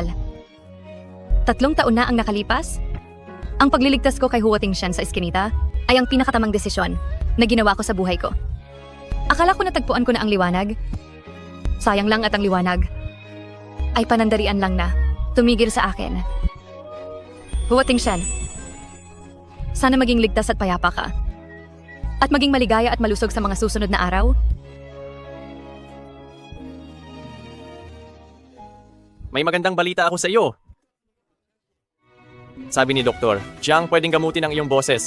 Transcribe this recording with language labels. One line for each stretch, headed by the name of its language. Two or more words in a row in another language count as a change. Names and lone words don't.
Filipino: 3 taon na ang nakalipas. Ang pagliligtas ko kay Huo Tingshen sa Eskinita ay ang pinakatamang desisyon na ginawa ko sa buhay ko. Akala ko natagpuan ko na ang liwanag. Sayang lang at ang liwanag ay panandalian lang na tumigil sa akin. Huo Tingshen, sana maging ligtas at payapa ka. At maging maligaya at malusog sa mga susunod na araw. May magandang balita ako sa iyo. Sabi ni Doktor, Jiang, pwedeng gamutin ang iyong boses.